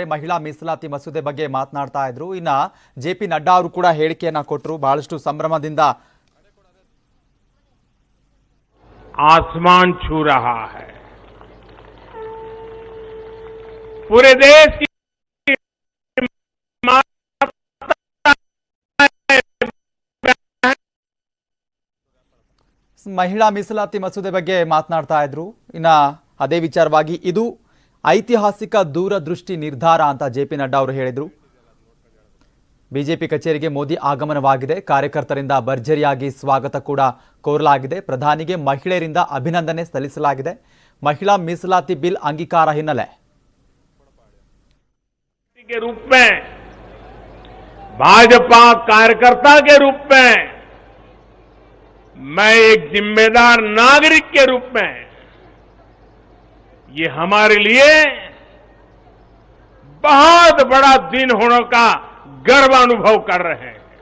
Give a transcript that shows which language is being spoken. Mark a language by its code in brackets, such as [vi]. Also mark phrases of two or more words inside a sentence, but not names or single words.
[kn] ಮಹಿಳಾ ಮೀಸಲಾತಿ ಮಸೂದೆ ಬಗ್ಗೆ ಮಾತನಾಡ್ತಾ ಇದ್ರು. ಇನ್ನ ಜೆಪಿ ನಡ್ಡಾ ಅವರು ಕೂಡ ಹೇಳಿಕೆಯನ್ನ ಕೊಟ್ಟರು. ಬಹಳಷ್ಟು ಸಂಭ್ರಮದಿಂದ [hi] आसमान छू रहा है। पूरे देश की [kn] ಮಹಿಳಾ ಮೀಸಲಾತಿ ಮಸೂದೆ ಬಗ್ಗೆ ಮಾತನಾಡ್ತಾ ಇದ್ರು. ಇನ್ನ ಅದೇ ವಿಚಾರವಾಗಿ ಇದು ಐತಿಹಾಸಿಕ ದೂರದೃಷ್ಟಿ ನಿರ್ಧಾರ ಅಂತ ಜೆಪಿ ನಡ್ಡಾ ಅವರು ಹೇಳಿದ್ರು. ಬಿಜೆಪಿ ಕಚೇರಿಗೆ ಮೋದಿ ಆಗಮನವಾಗಿದೆ. ಕಾರ್ಯಕರ್ತರಿಂದ ಭರ್ಜರಿಯಾಗಿ ಸ್ವಾಗತ ಕೂಡ ಕೋರಲಾಗಿದೆ. ಪ್ರಧಾನಿಗೆ ಮಹಿಳೆಯರಿಂದ ಅಭಿನಂದನೆ ಸಲ್ಲಿಸಲಾಗಿದೆ. ಮಹಿಳಾ ಮೀಸಲಾತಿ ಬಿಲ್ ಅಂಗೀಕಾರ ಹಿನ್ನೆಲೆ [hi] के रूप में, भाजपा कार्यकर्ता के रूप में, मैं एक जिम्मेदार नागरिक के रूप में ये हमारे लिए बहुत बड़ा दिन होने का गर्व अनुभव कर रहे हैं।